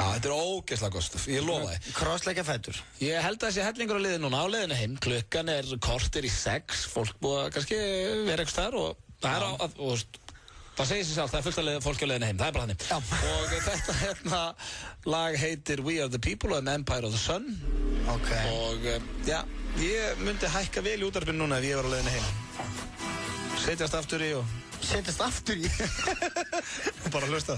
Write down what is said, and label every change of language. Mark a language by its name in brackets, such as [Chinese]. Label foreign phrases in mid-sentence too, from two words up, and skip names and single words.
[Icelandic] Já, þetta er ógeðslega gott stöf, ég lofa þið. Krossleggja fætur. Ég held að það sé hellingur á leiðinni núna, á leiðinni heim. Klukkan er korter í 6, fólk búið að kannski vera eitthvað þar og það er það segir sér sjálf, það er fullt af fólki á leiðinni heim, það er bara þannig. Já. Og þetta hérna lag heitir We Are The People and Empire of the Sun. Ok. Og já, ég myndi hækka vel í útvarpinu núna ef ég var á leiðinni heim. Setjast aftur í og... Setjast aftur í? Bara hlusta.